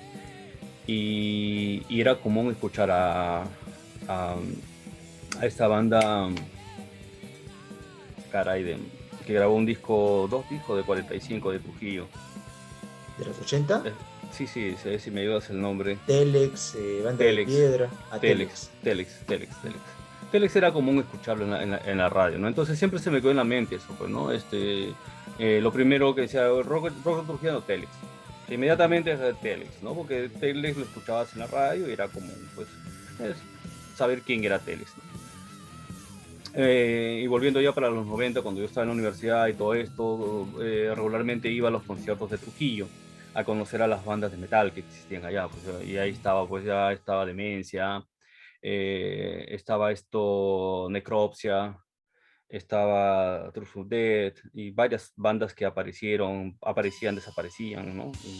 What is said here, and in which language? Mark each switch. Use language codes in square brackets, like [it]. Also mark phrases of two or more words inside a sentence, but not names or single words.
[es] Y era común escuchar a esta banda, caray, que grabó dos discos de 45 de Trujillo. ¿De los 80? Sí, sí, si me ayudas el nombre. Telex, Banda de Telex, Piedra, Telex, Telex, Telex, Telex. Telex era común escucharlo en la radio, ¿no? Entonces siempre se me quedó en la mente eso, pues, ¿no? Lo primero que decía, rock trujillano, Telex. Inmediatamente es Telex, ¿no? Porque Telex lo escuchabas en la radio y era común, pues, saber quién era Telex, ¿no? Y volviendo ya para los 90, cuando yo estaba en la universidad y todo esto, regularmente iba a los conciertos de Trujillo a conocer a las bandas de metal que existían allá, pues, y ahí estaba, pues ya estaba Demencia, estaba Necropsia, estaba Truth or Dead y varias bandas que aparecían, desaparecían, ¿no?